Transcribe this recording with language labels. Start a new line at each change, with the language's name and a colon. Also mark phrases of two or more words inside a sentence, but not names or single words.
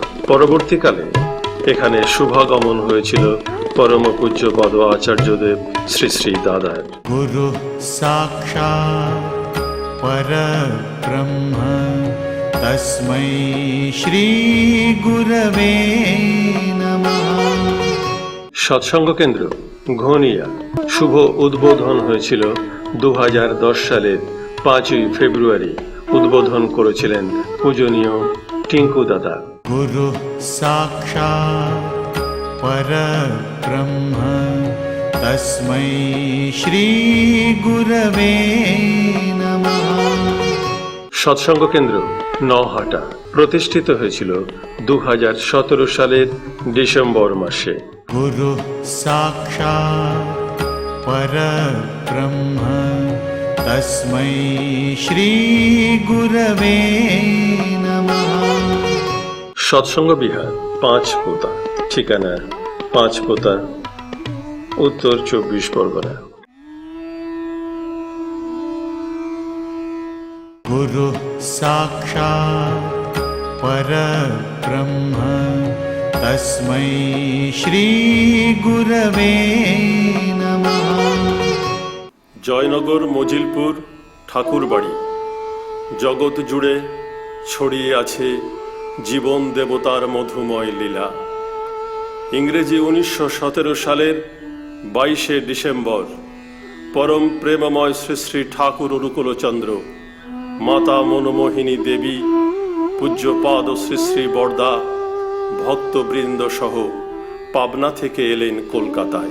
Bangla: পরবর্তীকালে এখানে শুভাগমন হয়েছিল পরম পূজ্যপাদ আচার্যদেব শ্রী শ্রী দাদার।
Sanskrit: गुरु साक्षात् परब्रह्म तस्मै श्री गुरवे नमः।
Bangla: সৎসঙ্গ কেন্দ্র ঘনিয়া শুভ উদ্বোধন হয়েছিল 2010 সালের 5 ফেব্রুয়ারি। উদ্বোধন করেছিলেন পূজনীয় টিঙ্কু দাদা।
Sanskrit: गुरु साक्षात् परब्रह्म तस्मै श्री गुरवे नमः।
Bangla: সৎসঙ্গ কেন্দ্র নহাটা প্রতিষ্ঠিত হয়েছিল 2017 সালের ডিসেম্বর মাসে।
Sanskrit: गुरु साक्षात् परब्रह्म तस्मै श्री गुरवे नमः।
Bangla: সৎসঙ্গ বিহার পাঁচপোতা, ঠিকানা পাঁচপোতা, উত্তর 24 পরগনা।
Sanskrit: गुरु साक्षात् परब्रह्म तस्मै श्री गुरवे नमः।
Bangla: জয়নগর মজিলপুর ঠাকুরবাড়ি জগৎ জুড়ে ছড়িয়ে আছে জীবন দেবতার মধুময় লীলা। ইংরেজি 1917 সালের 22শে ডিসেম্বর পরম প্রেমময় শ্রী শ্রী ঠাকুর অনুকূলচন্দ্র, মাতা মনমোহিনী দেবী, পূজ্যপাদ শ্রী শ্রী বরদা ভক্তবৃন্দ সহ পাবনা থেকে এলেন কলকাতায়।